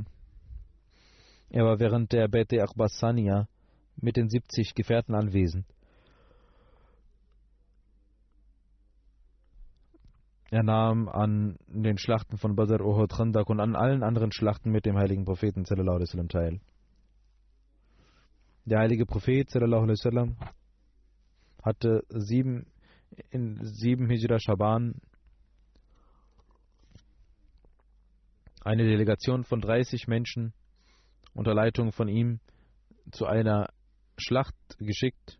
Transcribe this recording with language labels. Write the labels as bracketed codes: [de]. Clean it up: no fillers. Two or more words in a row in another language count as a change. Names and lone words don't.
[de] Er war während der Bete Akhbasaniya mit den 70 Gefährten anwesend. Er nahm an den Schlachten von Badr, Uhud, Khandak und an allen anderen Schlachten mit dem heiligen Propheten [ar] صلى الله عليه وسلم [de] teil. Der heilige Prophet [ar] صلى الله عليه وسلم [de] hatte 7 Hijra Shaban eine Delegation von 30 Menschen unter Leitung von ihm zu einer Schlacht geschickt.